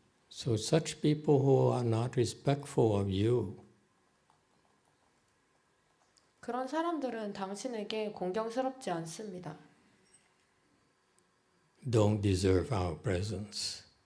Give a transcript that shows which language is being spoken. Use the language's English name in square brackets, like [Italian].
[English] So such people who are not respectful of you, [Korean] 그런 사람들은 당신에게 공경스럽지 않습니다. [English] don't deserve our presence.